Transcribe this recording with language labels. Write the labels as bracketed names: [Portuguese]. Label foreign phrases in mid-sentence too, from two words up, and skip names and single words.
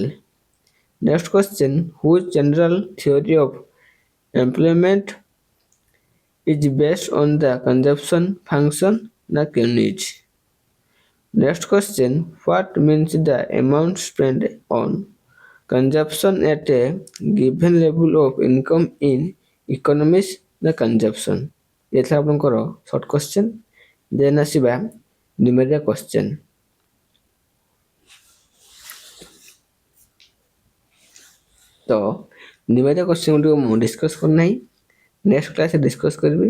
[English] Next question, whose general theory of employment is based on the consumption function, the Koenig. Next question, what means the amount spent on consumption at a given level of income in economies, the consumption. [Odia] ଏଥିଲା ଆପଣଙ୍କର [English] short question. [Odia] ଦେନ୍ ଆସିବା [English] numerical question. [Odia] ତ [English] numerical question [Odia] ଗୁଡ଼ିକ ମୁଁ ଡିସ୍କସ୍ କରିନାହିଁ, [English] next classରେ [Odia] ଡିସ୍କସ୍ କରିବି।